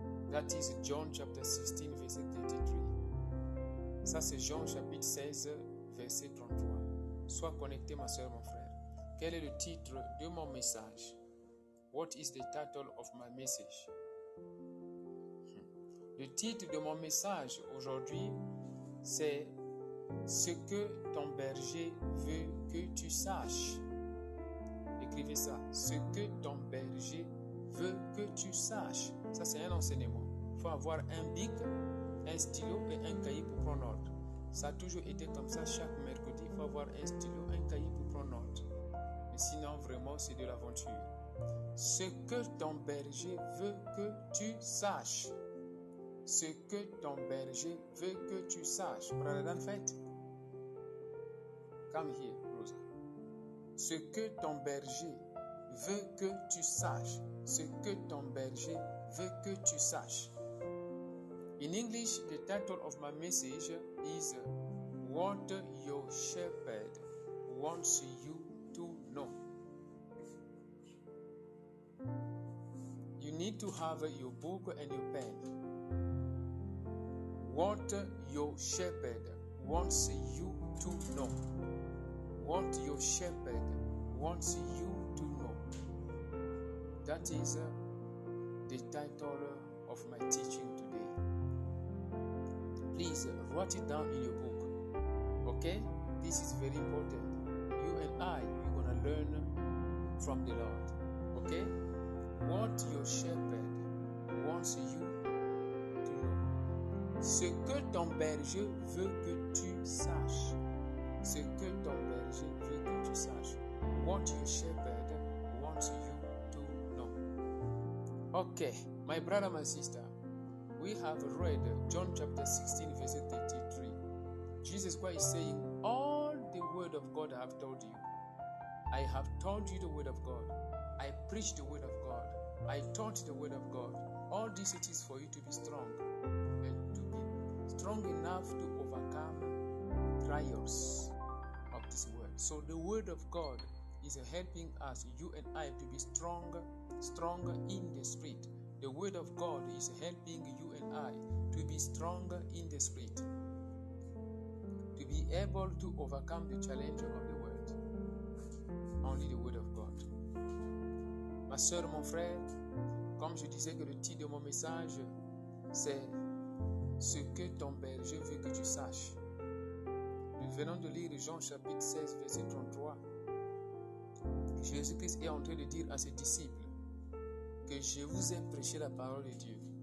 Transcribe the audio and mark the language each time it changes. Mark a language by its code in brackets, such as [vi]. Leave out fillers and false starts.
[en] That is John chapter 16, verset 33. [fr] Ça, c'est Jean chapitre 16, verset 33. Sois connecté, ma soeur, mon frère. Quel est le titre de mon message? [en] What is the title of my message? [fr] Le titre de mon message aujourd'hui, c'est ce que ton berger veut que tu saches. Écrivez ça. Ce que ton berger veut que tu saches. Ça, c'est un enseignement. Il faut avoir un bic, un stylo et un cahier pour prendre note. Ça a toujours été comme ça. Chaque mercredi, il faut avoir un stylo, un cahier pour prendre note. Mais sinon, vraiment, c'est de l'aventure. Ce que ton berger veut que tu saches. Ce que ton berger veut que tu saches. Brother Danfet, [en] come here, [fr] Rosa. Ce que ton berger veut que tu saches. Ce que ton berger veut que tu saches. [en] In English, the title of my message is What Your Shepherd Wants You to Know. need to have your book and your pen. What your shepherd wants you to know. What your shepherd wants you to know. That is the title of my teaching today. Please write it down in your book. Okay? This is very important. You and I, we're going to learn from the Lord. Okay? What your shepherd wants you to know. [fr] Ce que ton berger veut que tu saches. Ce que ton berger veut que tu saches. [en] What your shepherd wants you to know. Okay, my brother, my sister, we have read John chapter 16, verse 33. Jesus Christ is saying, all the word of God I have told you. I have told you the word of God. I preach the word of God. I taught the word of God. All this it is for you to be strong and to be strong enough to overcome trials of this word. So the word of God is helping us, you and I, to be stronger in the spirit. The word of God is helping you and I to be stronger in the spirit, to be able to overcome the challenge of the world. Only the word of God. [fr] Ma soeur, mon frère, comme je disais que le titre de mon message, c'est ce que ton berger veut que tu saches. Nous venons de lire Jean chapitre 16, verset 33. Jésus-Christ est en train de dire à ses disciples que je vous ai prêché la parole de Dieu.